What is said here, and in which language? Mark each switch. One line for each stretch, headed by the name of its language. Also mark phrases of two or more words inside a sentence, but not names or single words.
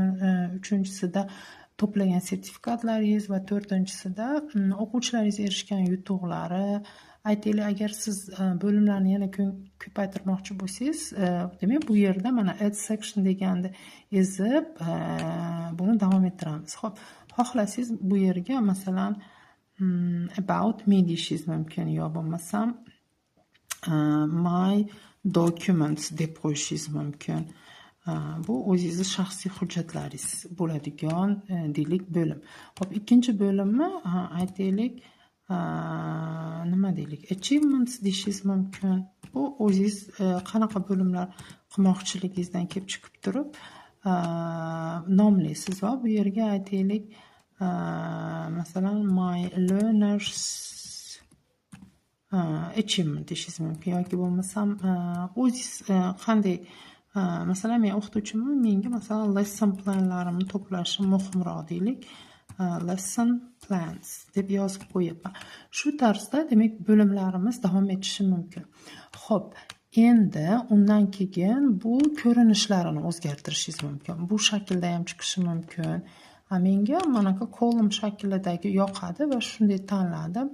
Uzbek: Uchinchisida to'plagan sertifikatlaringiz va to'rtinchisida o'quvchilaringiz erishgan yutuqlari. Aytaylik, agar siz bo'limlarni yana ko'paytirmoqchi bo'lsangiz, demak bu yerda mana
English: add section
Uzbek: deganni ezib buni davom ettiramiz. Xo'p, xohlasangiz bu yerga masalan
English: about me
Uzbek: deyishingiz mumkin, yo bo'lmasam
English: my documents
Uzbek: deb qo'yishingiz mumkin. Bu o'zingizning shaxsiy hujjatlaringiz bo'ladigan deylik bo'lim. Xo'p, ikkinchi bo'limni aytaylik, nima deylik, achievements deyishingiz mumkin. Bu o'zingiz qanaqa bo'limlar qilmoqchiligingizdan kelib chiqib turib nomlaysiz va bu yerga aytaylik, masalan,
English: my learners achievement
Uzbek: deyishingiz mumkin yoki bo'lmasam o'zingiz qanday, masalan, men o'qituvchiman, menga masalan
English: lesson planlarimni
Uzbek: to'plashim muhimroq deylik.
English: Lesson plans
Uzbek: deb yozib qo'yapman. Shu tarzda demak bo'limlarimiz davom etishi mumkin. Xo'p, endi undan keyin bu ko'rinishlarini o'zgartirishingiz mumkin. Bu shaklda ham chiqishi mumkin. Menga manaqa column shaklidagi yoqadi va shunday tanladim.